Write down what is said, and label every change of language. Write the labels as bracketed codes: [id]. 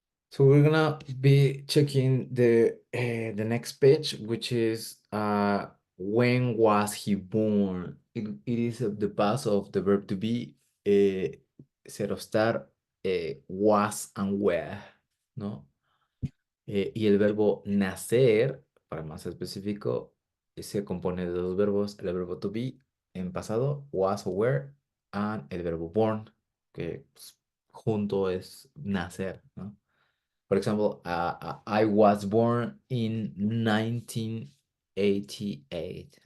[en] So we're gonna be checking the next page, which is when was he born? It is the past of the verb to be, ser of estar, was and were, ¿no? [es] Y el verbo nacer, para más específico, se compone de dos verbos, el verbo to be en pasado, was o were, and el verbo born, que pues, junto es nacer, ¿no? [en] For example, I was born in 1988.